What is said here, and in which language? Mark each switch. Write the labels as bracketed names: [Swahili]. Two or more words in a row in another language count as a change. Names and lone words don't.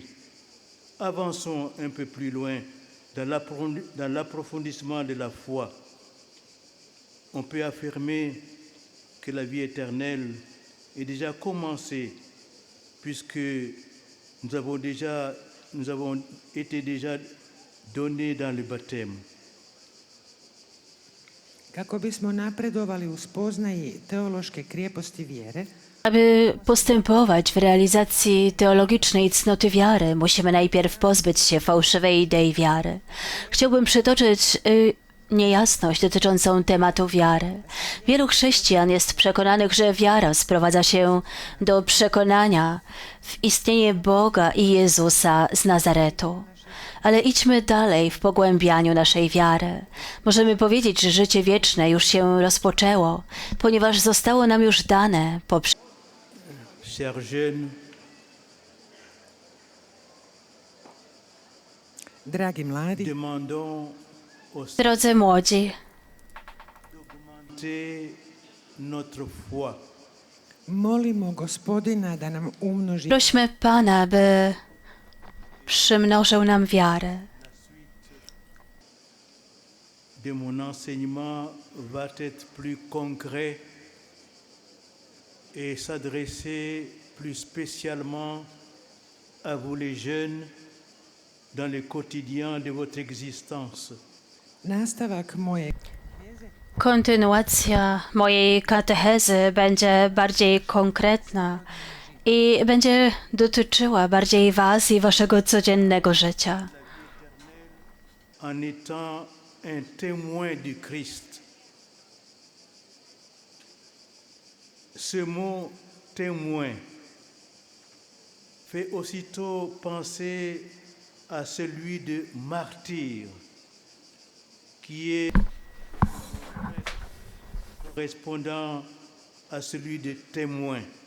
[French] Avançons un peu plus loin dans l'approfondissement de la foi. On peut affirmer que la vie éternelle est déjà commencée puisque nous avons été déjà donnés dans le baptême. [Croatian] Kako bismo napredovali u spoznaji teološke krijeposti vjere, [Polish] Aby postępować w realizacji teologicznej cnoty wiary, musimy najpierw pozbyć się fałszywej idei wiary. Chciałbym przytoczyć niejasność dotyczącą tematu wiary. Wielu chrześcijan jest przekonanych, że wiara sprowadza się do przekonania w istnienie Boga i Jezusa z Nazaretu. Ale idźmy dalej w pogłębianiu naszej wiary. Możemy powiedzieć, że życie wieczne już się rozpoczęło, ponieważ zostało nam już dane poprzez [French] Chers jeunes, [Croatian] dragi mladi, [French] demandons au [Polish] Drodzy młodzi, [French] Seigneur notre foi. [Croatian] molimo Gospodina da nam umnoži [Polish] prośmy Pana, by przymnożył nam wiarę. [French] De mon enseignement va être plus concret et s'adresser plus spécialement à vous les jeunes dans le quotidien de votre existence. [Croatian] nastavak moje [Polish] Kontynuacja mojej katechezy będzie bardziej konkretna i będzie dotyczyła bardziej Was i Waszego codziennego życia. [French] En étant un témoin du Christ. Ce mot témoin fait aussitôt penser à celui de martyr, qui est correspondant à celui de témoin.